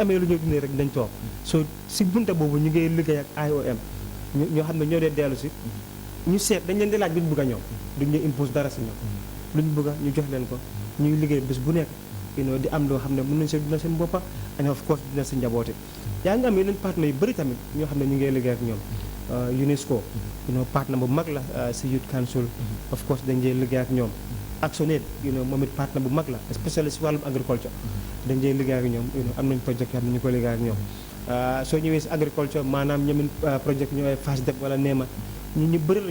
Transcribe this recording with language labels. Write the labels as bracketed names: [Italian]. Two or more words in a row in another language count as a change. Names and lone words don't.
[Wolof] amee lu ñoo dundee rek dañ toog soo si bunta boobu ñu ngi liggéey ak IOM ñoo xam ne ñoo dee dellu si ñu seet dañ leen di laaj lu ñu bëgg a ñoom duñ ñu impose dara si ñoom lu ñu bëgg ñu jox leen ko ñuy liggéey bés bu nekk di am loo xam ne mën nañ see dina seen boppa [English] and of course [Wolof] dina si njaboote yaa ngi am yeneen partenaires yu bëri tamit ñoo xam ne ñu ngi liggéey ak ñoom UNESCO partenaire bu mag la si Youth Council [English] of course [Wolof] dañ dee liggéey ak ñoom Actionaid moom it partenaire bu mag la spécialiste si wàllum agriculture dañ dee liggéey ak ñoom am nañ projet yoo xam ne ñu ko liggéey ak ñoom soo ñëwee si agriculture maanaam ñoom projet ñoo ay FASDEP wala NEMA ñu bëri la